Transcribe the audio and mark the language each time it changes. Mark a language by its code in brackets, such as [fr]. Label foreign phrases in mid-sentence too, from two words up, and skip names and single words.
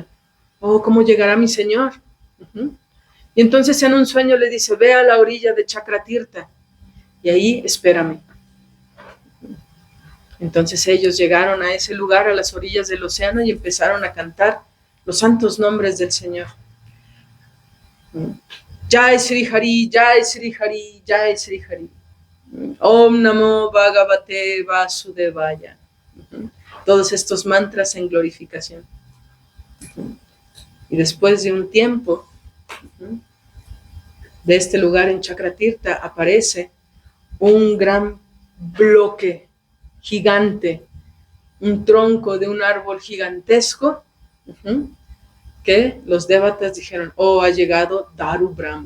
[es] Oh, ¿cómo llegará mi señor? Y entonces en un sueño le dice, ve a la orilla de Chakratirtha y ahí espérame. Entonces ellos llegaron a ese lugar, a las orillas del océano, y empezaron a cantar los santos nombres del Señor. [sa] जय श्री हरि जय श्री हरि जय श्री हरि. ओं नमो भगवते वासुदेवाय. [es] Todos estos mantras en glorificación. Y después de un tiempo, de este lugar en Chakratirtha aparece un gran bloque gigante, un tronco de un árbol gigantesco, que los devatas dijeron, oh, ha llegado Daru Brahma.